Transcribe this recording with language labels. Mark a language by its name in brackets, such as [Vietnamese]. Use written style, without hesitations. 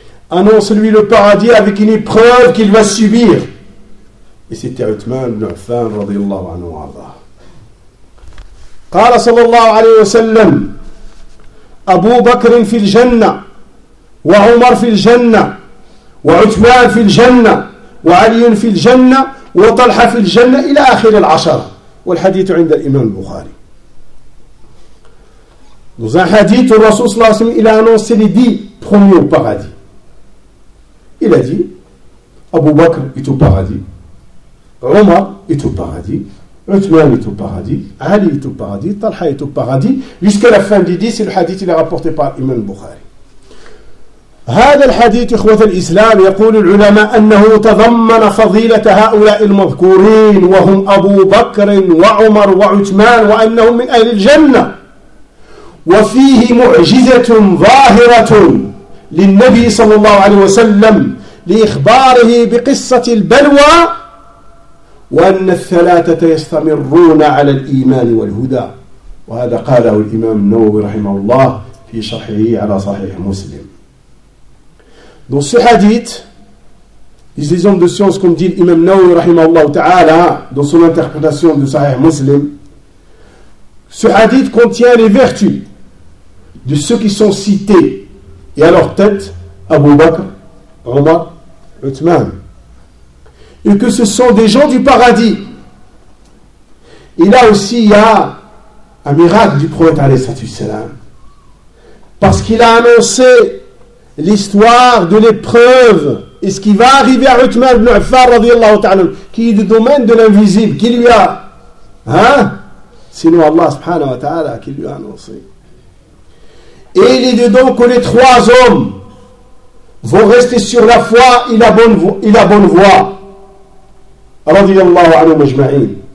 [French] Annonce-lui le paradis avec une preuve qu'il va subir. Et c'était [Arabic] Uthman ibn Affan, radiyallahu anhu wa arda. Qala sallallahu alayhi wa sallam, Abu Bakr fil Jannah, وعمر في الجنة وعثمان في الجنة وعلي في الجنة وطلحة في الجنة إلى آخر العشرة. والحديث عند الإمام البخاري. [French] Dans un hadith, le Rasoul il a annoncé les 10 premiers au paradis. Il a dit, Abu Bakr est au paradis, Omar est au paradis, Uthman est au paradis, Ali est au paradis, Talha est au paradis, jusqu'à la fin des 10, c'est le hadith il est rapporté par Imam Bukhari. [Arabic] هذا الحديث إخوة الإسلام يقول العلماء أنه تضمن فضيلة هؤلاء المذكورين وهم أبو بكر وعمر وعثمان وأنهم من أهل الجنة وفيه معجزة ظاهرة للنبي صلى الله عليه وسلم لإخباره بقصة البلوى وأن الثلاثة يستمرون على الإيمان والهدى وهذا قاله الإمام النووي رحمه الله في شرحه على صحيح مسلم. [French] Dans ce hadith, les hommes de science, comme dit l'imam Nawawi rahimahullah ta'ala, dans son interprétation de Sahih Muslim, ce hadith contient les vertus de ceux qui sont cités et à leur tête, Abu Bakr, Omar, Uthman. Et que ce sont des gens du paradis. Et là aussi, il y a un miracle du prophète alayhi salatu wassalam. Parce qu'il a annoncé l'histoire de l'épreuve et ce qui va arriver à Uthman ibn Affan radiyallahu ta'ala qui est du domaine de l'invisible qui lui a sinon Allah subhanahu wa ta'ala qui lui a annoncé et il est dedans que les trois hommes vont rester sur la foi et la bonne voie radiyallahu anhu majma'in